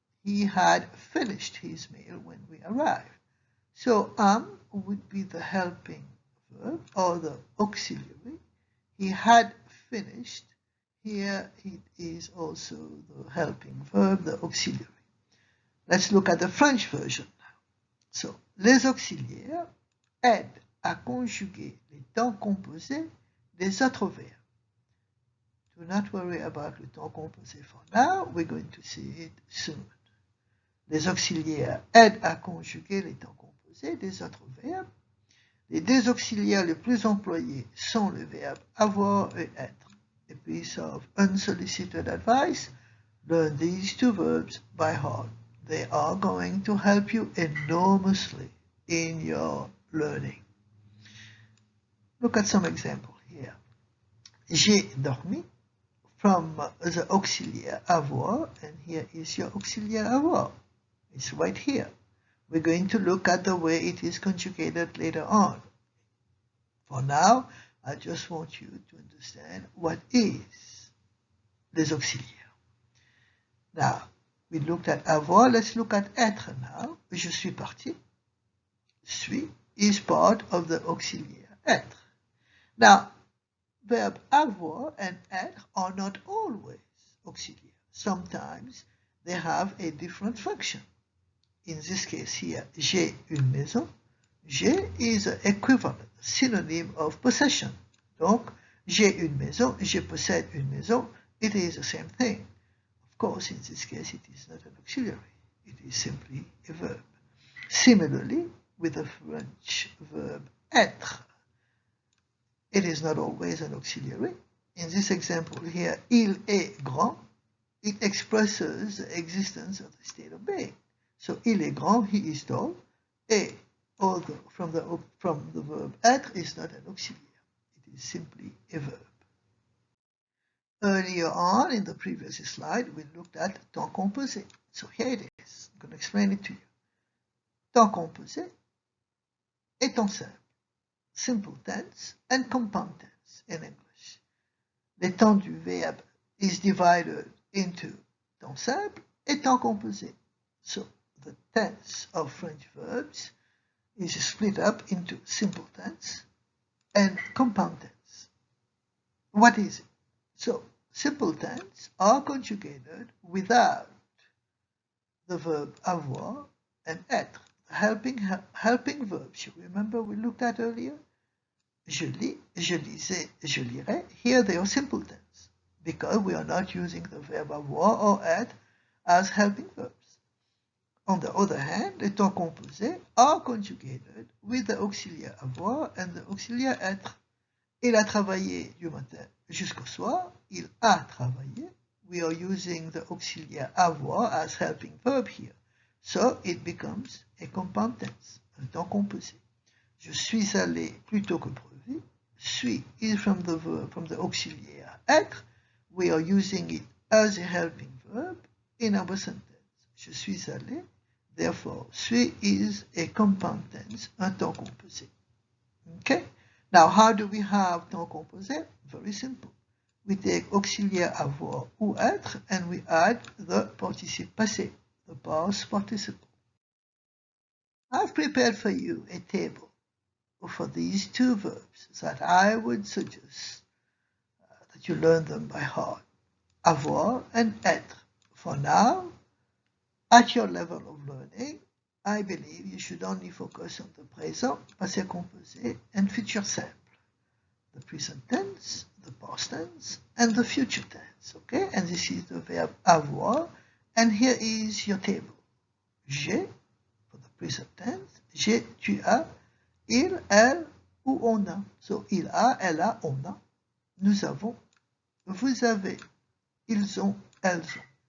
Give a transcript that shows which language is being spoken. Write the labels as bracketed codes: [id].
[en] He had finished his meal when we arrived. So am would be the helping verb or the auxiliary. He had finished. Here it is also the helping verb, the auxiliary. Let's look at the French version now. [fr] So, les auxiliaires aident à conjuguer les temps composés des autres verbes. [en] Do not worry about [fr] le temps composé [en] for now. We're going to see it soon. [fr] Les auxiliaires aident à conjuguer les temps composés des autres verbes. Les deux auxiliaires les plus employés sont le verbe avoir et être. [en] A piece of unsolicited advice: learn these two verbs by heart. They are going to help you enormously in your learning. Look at some example here. [fr] J'ai dormi [en] from the auxiliary avoir, and here is your auxiliary avoir. It's right here. We're going to look at the way it is conjugated later on. For now, I just want you to understand what is [fr] les auxiliaires. [en] Now, we looked at avoir, let's look at être now. [fr] Je suis parti. [en] Suis is part of the auxiliary être. Now, verb avoir and être are not always auxiliary. Sometimes they have a different function. In this case here, [fr] j'ai une maison. [en] J'ai is an equivalent, synonym of possession. [fr] Donc, j'ai une maison, je possède une maison, [en] it is the same thing. Of course, in this case, it is not an auxiliary. It is simply a verb. Similarly, with the French verb être, it is not always an auxiliary. In this example here, [fr] il est grand, [en] it expresses the existence of the state of being. So, [fr] il est grand, [en] he is tall, et although from the verb être is not an auxiliary. It is simply a verb. Earlier on in the previous slide, we looked at temps composé. So here it is. I'm going to explain it to you. [fr] Temps composé et temps simple. [en] Simple tense and compound tense in English. [fr] Le temps du verbe [en] is divided into [fr] temps simple et temps composé. [en] So the tense of French verbs is split up into simple tense and compound tense. What is it? So, simple tense are conjugated without the verb avoir and être, helping verbs. You remember we looked at earlier? [fr] Je lis, je lisais, je lirai. [en] Here they are simple tense because we are not using the verb avoir or être as helping verbs. On the other hand, [fr] les temps composés [en] are conjugated with the auxiliary avoir and the auxiliary être. [fr] Il a travaillé du matin jusqu'au soir. Il a travaillé. [en] We are using the auxiliary avoir as helping verb here. So it becomes a compound tense, [fr] un temps composé. Je suis allé plus tôt que prévu. [en] Suis is from the auxiliary être. We are using it as a helping verb in our sentence. [fr] Je suis allé. [en] Therefore, suis is a compound tense, [fr] un temps composé. [en] Okay? Now, how do we have temps composé? Very simple. We take auxiliary avoir ou être and we add the participe passé, the past participle. I've prepared for you a table for these two verbs that I would suggest that you learn them by heart. Avoir and être. For now, at your level of learning, I believe you should only focus on the présent, passé composé, and future simple. The present tense, the past tense, and the future tense. Okay? And this is the verb avoir. And here is your table. [fr] J'ai, [en] for the present tense, [fr] j'ai, tu as, il, elle, ou on a. So, il a, elle a, on a. Nous avons, vous avez, ils ont, elles ont.